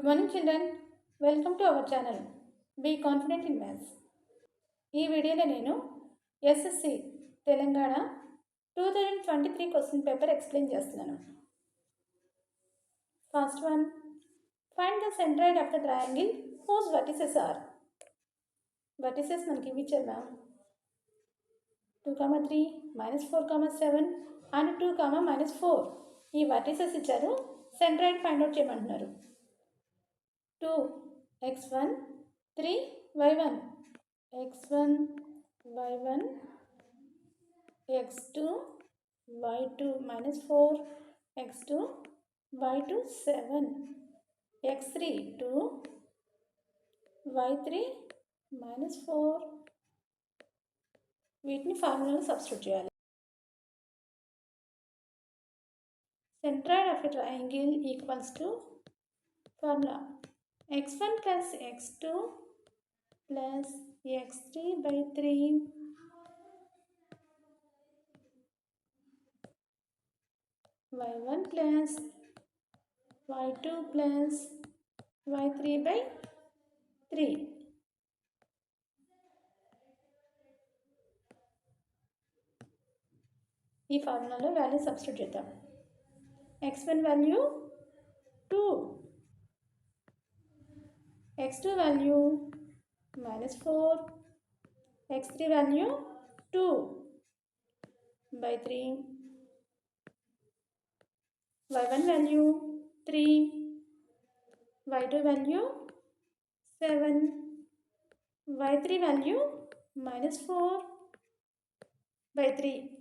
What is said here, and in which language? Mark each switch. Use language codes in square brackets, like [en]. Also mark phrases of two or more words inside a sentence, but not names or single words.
[en] children, welcome to our channel. Be confident in maths. [te] ఈ వీడియోలో నేను ఎస్ఎస్సి తెలంగాణ 2023 [en] question paper explain [te] చేస్తున్నాను. [en] First one, find the centroid of the triangle whose vertices are. [te] వర్టిసెస్ మనకి ఇవి ఇచ్చారు 2, 3, -4, 7 అండ్ 2, -4. ఈ వర్టిసెస్ ఇచ్చారు, [en] centroid find out [te] చేయమంటున్నారు. [en] 2 x1 3 y1 x1 y1 x2 y2 -4 x2 y2 7 x3 2 y3 -4. [te] వీటిని ఫార్ములాలో సబ్స్టిట్యూట్ చేయాలి. [en] Centroid of a triangle equals to formula x1 plus x2 plus x3 by 3 y1 plus y2 plus y3 by 3. [te] ఈ ఫార్ములాలో [en] value substitute [te] చేద్దాం. [en] x1 value 2, x2 value -4, x3 value 2 by 3, y1 value 3, y2 value 7, y3 value -4 by 3.